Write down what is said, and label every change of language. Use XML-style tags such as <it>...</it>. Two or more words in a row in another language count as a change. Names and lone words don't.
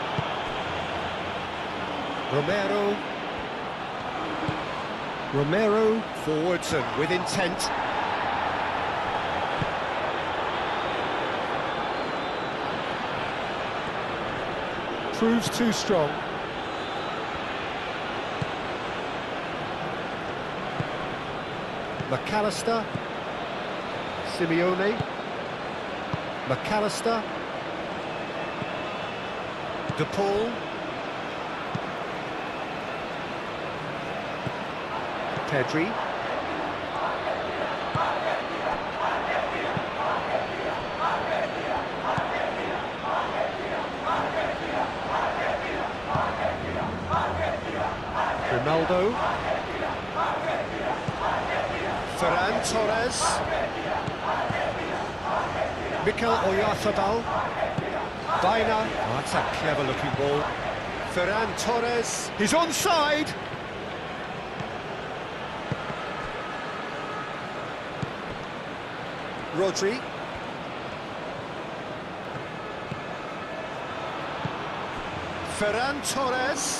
<en>Romero. Romero forwards and with intent. Proves too strong. McAllister. Simeone. McAllister. De Paul. Pedri. Ronaldo. Ferran Torres. Mikel Oyarzabal. Baina. Oh, that's a clever looking ball. Ferran Torres. He's onside. Rodri. Ferran Torres.</en>